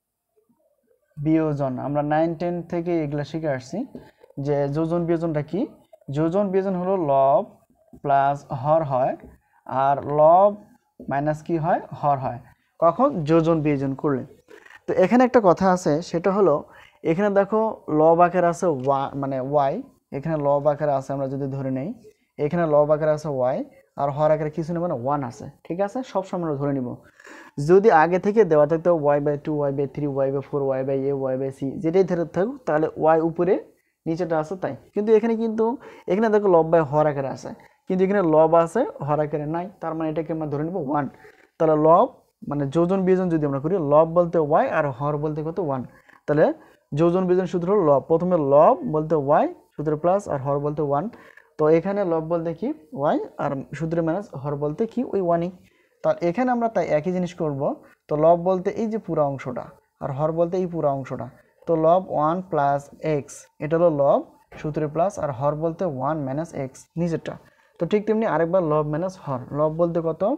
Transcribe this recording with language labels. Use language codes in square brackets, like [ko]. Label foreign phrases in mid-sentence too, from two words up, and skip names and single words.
[bn] যোজন বিয়োজন আমরা 9 10 থেকে এগুলা শিখে আসছি যে যোজন বিয়োজনটা কি যোজন বিয়োজন হলো লব প্লাস হর হয় আর লব মাইনাস কি হয় হর হয় কখন যোজন বিয়োজন করলে তো এখানে একটা কথা আছে সেটা হলো এখানে দেখো লব আকারে আছে মানে ওয়াই এখানে লব আকারে আছে আমরা যদি ধরে নেই এখানে লব আকারে আছে ওয়াই আর হর আকারে কিছু নেই মানে 1 আছে ঠিক আছে সব সময় আমরা ধরে নিব যদি আগে থেকে দেওয়া থাকতো y/2 y/3 y/4 y/a y/c যেটাই ধরে থাকুক তাহলে y উপরে নিচেটা আছে তাই কিন্তু এখানে দেখো লব বাই হর আকারে আছে কিন্তু এখানে লব আছে হর আকারে নাই তার মানে এটাকে আমরা ধরে নিব 1 তাহলে লব মানে যোজন বিয়োজন যদি আমরা করি লব বলতে y আর হর বলতে কত 1 তাহলে যোজন বিয়োজন সূত্র হলো লব প্রথমে লব বলতে y সূত্র প্লাস আর হর বলতে 1 তো এখানে লব বলতে কি y আর সূত্রে মাইনাস হর বলতে কি ওই 1ই তাহলে এখানে আমরা তাই একই জিনিস করব তো লব বলতে এই যে পুরো অংশটা আর হর বলতে এই পুরো অংশটা তো লব 1 প্লাস এক্স এটা হলো লব সূত্রে প্লাস আর হর বলতে 1 মাইনাস এক্স নিচেরটা তো ঠিক তেমনি আরেকবার লব মাইনাস হর লব বলতে কত